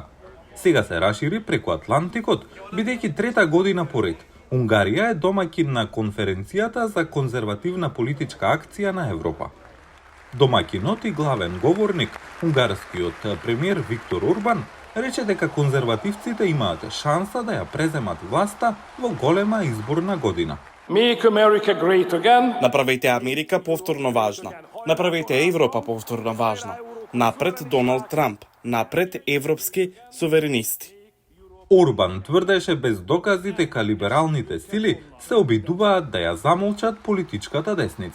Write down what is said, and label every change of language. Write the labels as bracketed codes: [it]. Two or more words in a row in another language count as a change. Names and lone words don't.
[mk] Сега се рашири преку Атлантикот, бидејќи трета година поред Унгарија е домаќин на Конференцијата за конзервативна политичка акција на Европа. Домаќинот и главен говорник, унгарскиот премиер Виктор Орбан, рече дека конзервативците имаат шанса да ја преземат власта во голема изборна година. [en] Make America great again. [mk] Направете Америка повторно важна. Направете Европа повторно важна. Напред Доналд Трамп. Напред европски суверенисти. Орбан тврдеше без докази дека либералните сили се обидуваат да ја замолчат политичката десница.